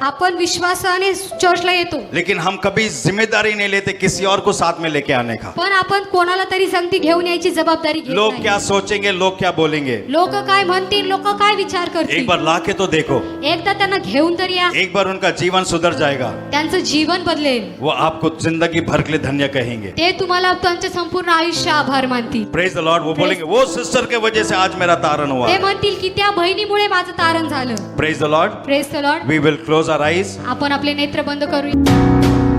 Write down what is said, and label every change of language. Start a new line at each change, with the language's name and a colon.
Marathi: आपण विश्वासाने चर्चला येतो,
Hindi: लेकिन हम कभी जिम्मेदारी नहीं लेते किसी और को साथ में लेके आने का.
Marathi: पण आपण कोणाला तरी संगती घेऊन यायची जबाबदारी घेत
Hindi: लोग
Marathi: नाही.
Hindi: क्या सोचेंगे, लोग क्या बोलेंगे?
Marathi: लोक काय म्हणतील, लोक काय विचार
Hindi: एक
Marathi: करतील.
Hindi: बार लाके तो देखो,
Marathi: एकदा त्यांना घेऊन तरी या,
Hindi: एक बार उनका जीवन सुधर जाएगा.
Marathi: त्यांचं जीवन बदलेल.
Hindi: वो आपको जिंदगी भर के लिए धन्य कहेंगे.
Marathi: ते तुम्हाला त्यांचे संपूर्ण आयुष्य आभार मानतील.
English: Praise the Lord.
Hindi: वो बोलेंगे, वो सिस्टर के वजह से आज मेरा तारण हुआ.
Marathi: ते म्हणतील की त्या बहिणीमुळे माझं तारण झालं.
English: Praise the Lord. Praise the Lord. We will close our eyes.
Marathi: आपण आपले नेत्र बंद करूया.